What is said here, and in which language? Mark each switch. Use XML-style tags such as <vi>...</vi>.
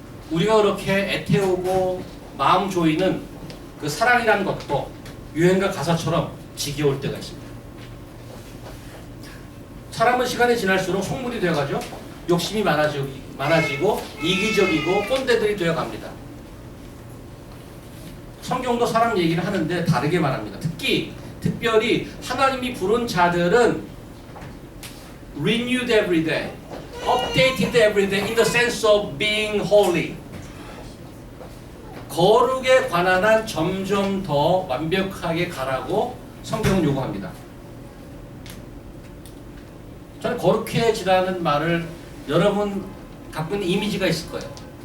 <ko>우리가 그렇게 애태우고 마음 조이는 그 사랑이라는 것도 유행가 가사처럼 지겨울 때가 있습니다. 사람은 시간이 지날수록 속물이 되어가죠. 욕심이 많아지고 이기적이고 꼰대들이 되어갑니다. 성경도 사람 얘기를 하는데 다르게 말합니다. 특별히 하나님이 부른 자들은</ko> <en>renewed every day, updated every day in the sense of being holy.</en> <ko>거룩에 관한 한 점점 더 완벽하게 가라고 성경은 요구합니다. 저는 거룩해지라는 말을 여러분 갖고 있는 이미지가 있을 거예요.</ko>